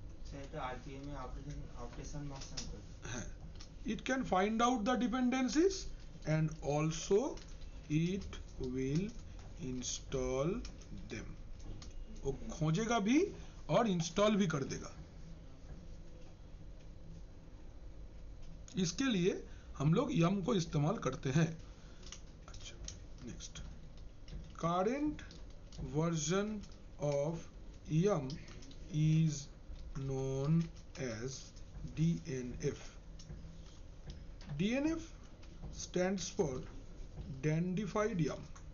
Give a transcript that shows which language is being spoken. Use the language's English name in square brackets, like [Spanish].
[Bangla] সেটা RPM এ updation master করে। [English] it can find out the dependencies and also it will install them. [Hindi] वो खोजेगा भी और इंस्टॉल भी कर देगा। इसके लिए हम लोग yum को इस्तेमाल करते हैं। अच्छा, next, [English] current version of yum is known as DNF. DNF stands for Dandified Yum.